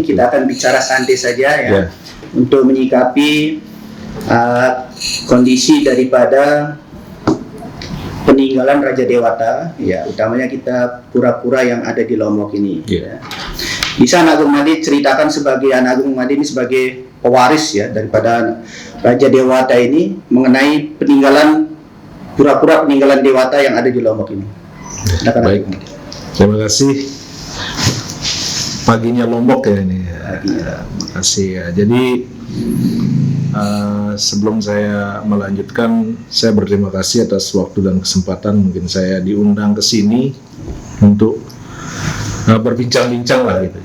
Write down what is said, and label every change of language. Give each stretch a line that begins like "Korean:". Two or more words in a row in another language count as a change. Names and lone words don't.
Indonesian: Kita akan bicara santai saja ya, untuk menyikapi kondisi daripada peninggalan Raja Dewata, ya, utamanya kita pura-pura yang ada di Lombok ini. Ya. Bisa Anak Agung Made ceritakan sebagai Anak Agung Made ini sebagai pewaris ya daripada Raja Dewata ini mengenai peninggalan pura-pura peninggalan Dewata yang ada di Lombok ini. Baik, terima kasih. Paginya Lombok ya ini. Terima kasih ya. Jadi sebelum saya melanjutkan, saya berterima kasih atas waktu dan kesempatan mungkin saya diundang ke sini untuk berbincang-bincang lah gitu.